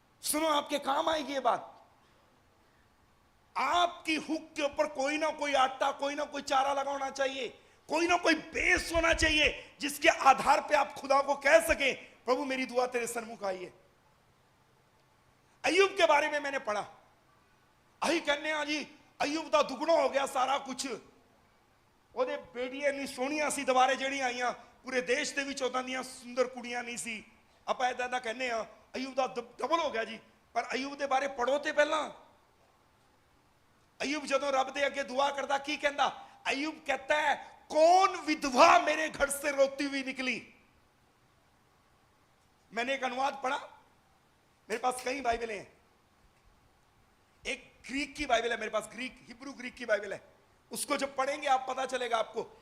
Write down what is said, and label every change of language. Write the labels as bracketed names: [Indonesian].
[Hindi] सुनो आपके काम आएगी ये बात। आपकी हुक के ऊपर कोई ना कोई आटा, कोई ना कोई चारा लगाना चाहिए, कोई ना कोई बेस होना चाहिए जिसके आधार पे आप खुदा को कह सके प्रभु मेरी दुआ तेरे सन्मुख आई है। अय्यूब के बारे में मैंने पढ़ा, अही कहने जी अय्यूब का दुगना हो गया सारा कुछ। [Punjabi] ਉਹਦੇ ਬੇਟੀਆਂ ਨਹੀਂ ਸੋਹਣੀਆਂ ਸੀ ਦੁਬਾਰੇ ਜਿਹੜੀਆਂ ਆਈਆਂ ਪੂਰੇ ਦੇਸ਼ ਦੇ ਵਿੱਚ ਉਦਾਂ ਦੀਆਂ ਸੁੰਦਰ ਕੁੜੀਆਂ ਨਹੀਂ ਸੀ। ਆਪਾਂ ਇਦਾਂ ਦਾ ਕਹਿੰਦੇ ਆ ਅਯੂਬ ਦਾ ਡਬਲ ਹੋ ਗਿਆ ਜੀ। ਪਰ ਅਯੂਬ ਦੇ ਬਾਰੇ ਪੜੋ ਤੇ ਪਹਿਲਾਂ। ਅਯੂਬ ਜਦੋਂ ਰੱਬ ਦੇ ਅੱਗੇ ਦੁਆ ਕਰਦਾ ਕੀ ਕਹਿੰਦਾ? [Hindi] अय्यूब कहता है कौन विधवा मेरे घर से रोती हुई निकली। मैंने एक अनुवाद पढ़ा, मेरे पास कई बाइबलें हैं, एक ग्रीक की बाइबल है मेरे पास, ग्रीक हिब्रू ग्रीक की बाइबल है, उसको जब पढ़ेंगे आप पता चलेगा आपको।